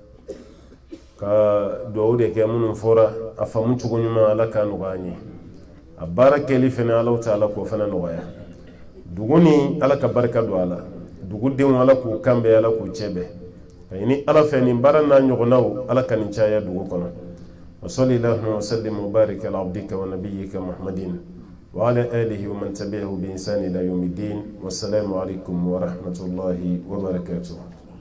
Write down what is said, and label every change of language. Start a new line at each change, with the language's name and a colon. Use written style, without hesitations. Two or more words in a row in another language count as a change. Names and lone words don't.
Bambara: ka duwawu de kɛ minnu fɔra a faamu cogo ɲuman Ala k'a nɔgɔya an ye a baara kɛli fana
Arabic: الله تعالى
Bambara: k'o fana nɔgɔya dugu ni Ala ka barika don a la dugudenw Ala k'u kanbɛn Ala k'u cɛbɛn ka ɲini Ala fɛ nin baara n'a ɲɔgɔnnaw Ala ka nin caya dugu kɔnɔ
Arabic: وصلى الله وسلم وبارك على عبدك ونبيك محمد وعلى آله ومن تبعه بإحسان إلى يوم الدين والسلام عليكم ورحمة الله وبركاته.